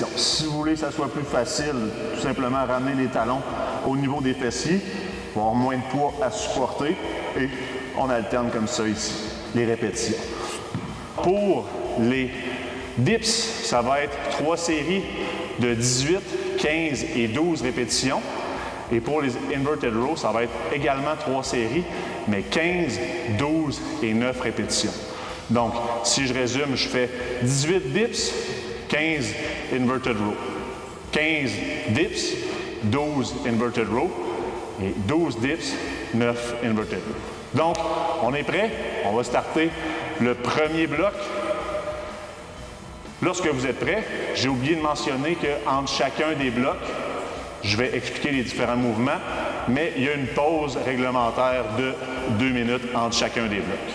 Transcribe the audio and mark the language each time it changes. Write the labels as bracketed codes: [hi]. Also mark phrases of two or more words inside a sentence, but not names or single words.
[fr] Si vous voulez que ça soit plus facile, tout simplement ramener les talons au niveau des fessiers, pour avoir moins de poids à supporter et on alterne comme ça ici, les répétitions. Pour les dips, ça va être 3 séries de 18, 15 et 12 répétitions. Et pour les [en] inverted rows, [fr] ça va être également 3 séries, mais 15, 12 et 9 répétitions. Donc, si je résume, je fais 18 dips, 15 [en] inverted rows, [fr] 15 dips, 12 [en] inverted rows [fr] et 12 dips, 9 [en] inverted rows. [fr] Donc, on est prêt? On va starter le premier bloc. Lorsque vous êtes prêt, j'ai oublié de mentionner qu'entre chacun des blocs, je vais expliquer les différents mouvements, mais il y a une pause réglementaire de 2 minutes entre chacun des blocs.